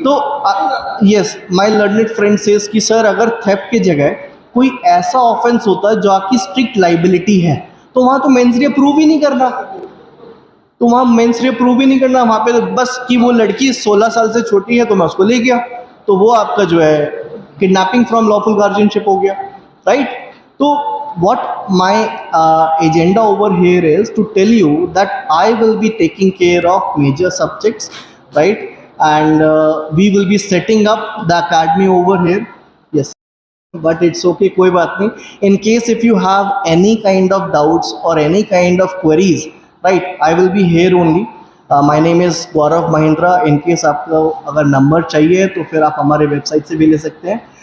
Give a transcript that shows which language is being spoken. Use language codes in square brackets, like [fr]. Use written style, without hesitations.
[hi] तो yes, [en] my learned friend says [hi] कि sir अगर थेफ्ट की जगह कोई ऐसा ऑफेंस होता है जो आपकी स्ट्रिक्ट लाइबिलिटी है तो वहाँ तो मेंसरिया प्रूव ही नहीं करना. तो वहाँ मेंसरिया प्रूव ही नहीं करना, वहाँ पे तो बस कि वो लड़की 16 साल से छोटी है तो मैं उसको ले गया, तो वो आपका जो है किडनैपिंग फ्रॉम लॉफुल गार्जियनशिप हो गया, राइट? [en] तो what my agenda over here is to tell you that I will be taking care of major subjects, right? And we will be setting up the academy over here. Yes, but it's okay, [hi] कोई बात नहीं. [en] In case if you have any kind of doubts or any kind of queries, right, I will be here only. My name is Gaurav Mahindra. In case [hi] आपको अगर number चाहिए तो फिर आप हमारे वेबसाइट से भी ले सकते हैं.